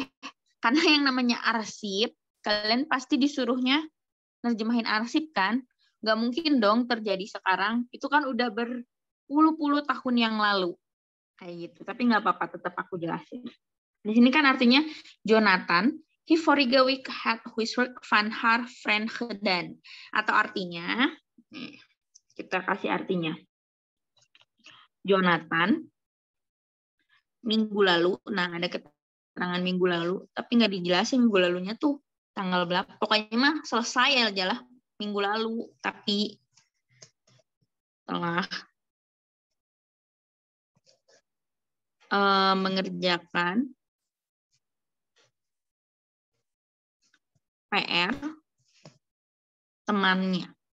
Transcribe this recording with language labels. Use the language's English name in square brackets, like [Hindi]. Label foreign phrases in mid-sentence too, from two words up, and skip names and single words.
[Indonesian] Karena yang namanya arsip, kalian pasti disuruhnya nerjemahin arsip kan? Nggak mungkin dong terjadi sekarang. Itu kan udah berpuluh-puluh tahun yang lalu. Kayak gitu. Tapi nggak apa-apa, tetap aku jelasin. Di sini kan artinya [Dutch] Jonathan, he vorige week had huiswerk van haar friend gedaan. [Indonesian] Atau artinya, kita kasih artinya. Jonathan, minggu lalu, nah ada keterangan minggu lalu, tapi nggak dijelasin minggu lalunya tuh tanggal berapa. Pokoknya mah selesai aja lah minggu lalu, tapi telah mengerjakan PR temannya.